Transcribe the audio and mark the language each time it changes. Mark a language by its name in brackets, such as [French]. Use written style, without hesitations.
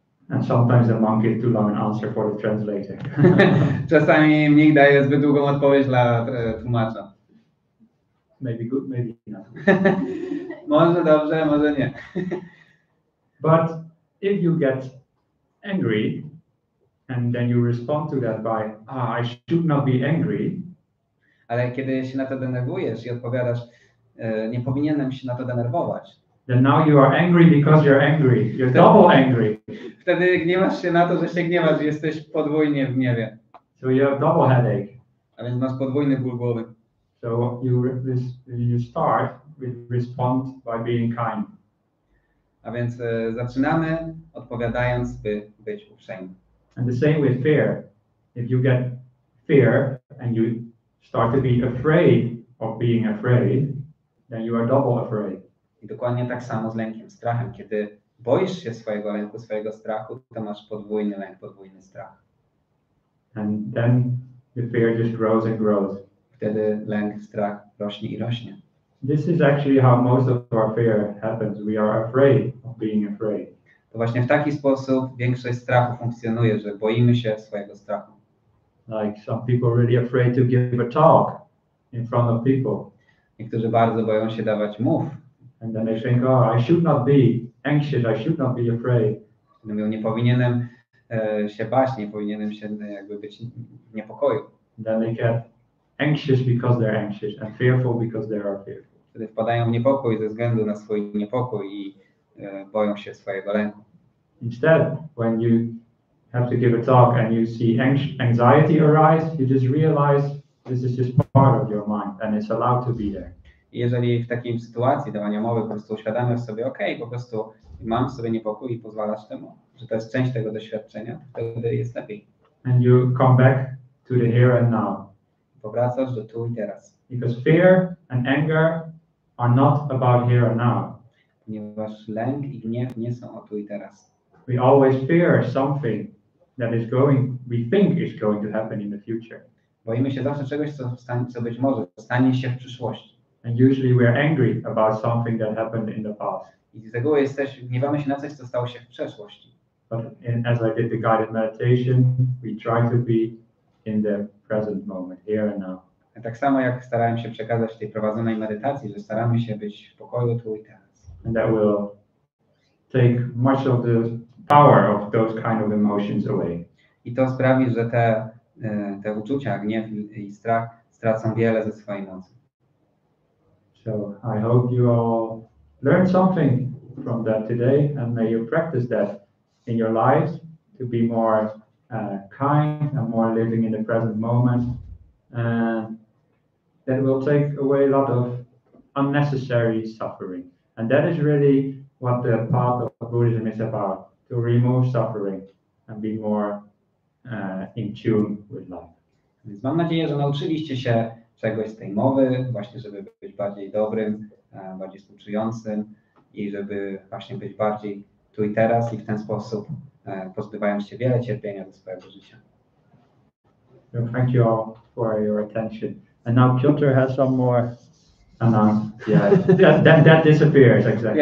[English] And sometimes the monk gives too long an answer for the translator. [Polish] Czasami mnich daje zbyt długą odpowiedź dla tłumacza. [English] Maybe good, maybe not. [Polish] Może dobrze, może nie. [English] But if you get angry and then you respond to that by, I should not be angry. [Polish] Ale kiedy się na to denerwujesz i odpowiadasz, nie powinienem się na to denerwować. [English] Then now you are angry because you're angry. You're double angry. [Polish] Wtedy gniewasz się na to, że się gniewasz, jesteś podwójnie w gniewie. [English] So you have double headache. [Polish] A więc masz podwójny ból głowy. [English] So you start with respond by being kind. [Polish] A więc zaczynamy odpowiadając, by być uprzejmym. [English] And the same with fear. If you get fear and you start to be afraid of being afraid, then you are double afraid. [Polish] I dokładnie tak samo z lękiem, strachem. Kiedy boisz się swojego lęku, swojego strachu, to masz podwójny lęk, podwójny strach. [English] And then the fear just grows and grows. [Polish] Wtedy lęk, strach rośnie i rośnie. [English] This is actually how most of our fear happens. We are afraid of being afraid. [Polish] To właśnie w taki sposób większość strachu funkcjonuje, że boimy się swojego strachu. [English] Like some people are really afraid to give a talk in front of people. [Polish] Niektórzy bardzo boją się dawać mów. [English] And then they think, I should not be anxious, I should not be afraid. [Polish] Mówią, nie powinienem się bać, nie powinienem się jakby być w niepokoju. [English] And then they get anxious because they're anxious and fearful because they are fearful. [Polish] Wtedy wpadają w niepokój ze względu na swój niepokój i boją się swojego lęku. [English] Instead, when you have to give a talk and you see anxiety arise, you just realize this is just part of your mind and it's allowed to be there. [Polish] I jeżeli w takiej sytuacji dawania mowy po prostu uświadamiasz sobie, po prostu mam sobie niepokój i pozwalasz temu, że to jest część tego doświadczenia, to wtedy jest lepiej. [English] And you come back to the here and now. [Polish] Powracasz do tu i teraz. [English] Because fear and anger are not about here and now. [Polish] Ponieważ lęk i gniew nie są o tu i teraz. [English] We always fear something that we think is going to happen in the future. [Polish] Boimy się zawsze czegoś, co być może stanie się w przyszłości. [English] And usually we're angry about something that happened in the past. [Polish] I z reguły gniewamy się na coś, co stało się w przeszłości. [English] But as I did the guided meditation, we try to be in the present moment, here and now. [Polish] Tak samo jak starałem się przekazać w tej prowadzonej medytacji, że staramy się być w pokoju tu i teraz. [English] And that will take much of the power of those kind of emotions away. [Polish] I to sprawi, że te uczucia, gniew i strach stracą wiele ze swojej mocy. [English] So I hope you all learned something from that today, and may you practice that in your lives to be more kind and more living in the present moment. And that will take away a lot of unnecessary suffering. And that is really what the path of Buddhism is about, to remove suffering and be more in tune with life. [Polish] Więc mam nadzieję, że nauczyliście się czegoś z tej mowy, właśnie żeby być bardziej dobrym, bardziej współczującym i żeby właśnie być bardziej tu i teraz i w ten sposób pozbywając się wiele cierpienia do swojego życia. [English] Thank you all for your attention. And now Piotr has some more. Yeah, that disappears exactly.